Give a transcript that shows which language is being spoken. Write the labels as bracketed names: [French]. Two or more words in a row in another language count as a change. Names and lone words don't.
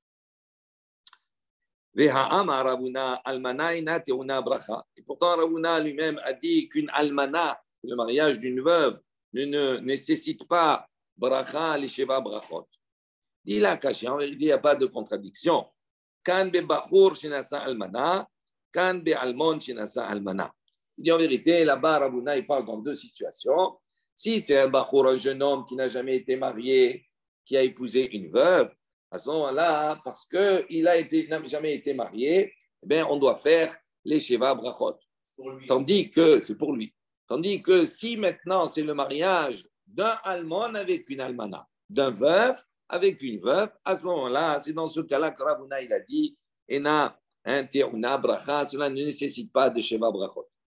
[Hebrew] והא אמר רבינא אלמנה אינה טעונה ברכה. [French] Et pourtant Rabuna lui-même a dit qu'une Almana, le mariage d'une veuve, ne nécessite pas bracha les [Hebrew] שבע ברכות. [French] Dit la caché, en vérité, il n'y a pas de contradiction. [Hebrew] כאן בבחור שנשא אלמנה, כאן באלמון שנשא אלמנה. [French] Il dit en vérité, là-bas, Rabuna, il parle dans 2 situations. Si c'est un bachur, un jeune homme qui n'a jamais été marié, qui a épousé une veuve, à ce moment-là, parce qu'il n'a jamais été marié, eh bien, on doit faire les [Hebrew] שבע ברכות. [French] Tandis que, c'est pour lui. Tandis que si maintenant c'est le mariage d'un almon avec une almana, d'un veuf avec une veuve, à ce moment-là, c'est dans ce cas-là que Rabuna, il a dit, [Hebrew] אינה, טעונה ברכה, [French] cela ne nécessite pas de [Hebrew] שבע ברכות.